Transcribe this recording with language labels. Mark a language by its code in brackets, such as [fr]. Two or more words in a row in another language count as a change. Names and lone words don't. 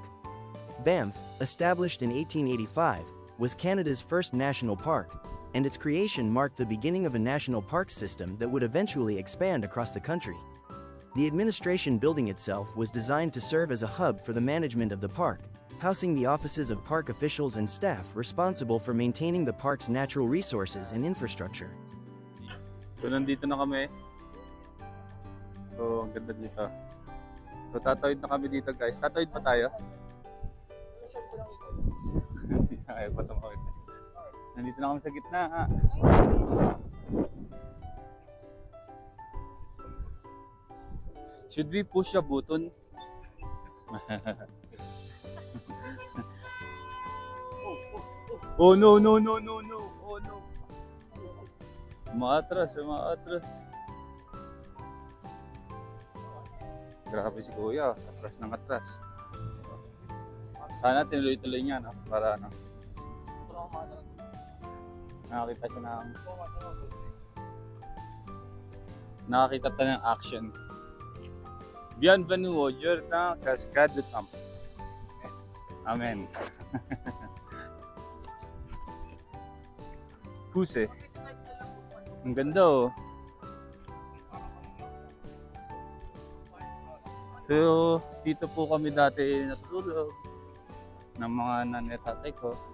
[en] Banff, established in 1885, was Canada's first national park, and its creation marked the beginning of a national park system that would eventually expand across the country. The administration building itself was designed to serve as a hub for the management of the park, housing the offices of park officials and staff responsible for maintaining the park's natural resources and infrastructure. So, [tl] nandito na kami. So, ang ganda dito. So, tatawid na kami dito guys. Tatawid pa tayo? Ayaw pa tumawid. Nandito na kami sa gitna. [en] Should we push a button? Oh no. Oh no. [tl] Maatras. Grabe si Kuya, atras ng atras. Sana tinuloy-tuloy niya, no? Para ano, nakakita siya ng nakakita tayo ng action. [fr] Bienvenue au Jardin Cascade du Temple. Amen. Puse. [tl] Ang ganda oh. So, dito po kami dati natulog ng mga nanay at tatay ko.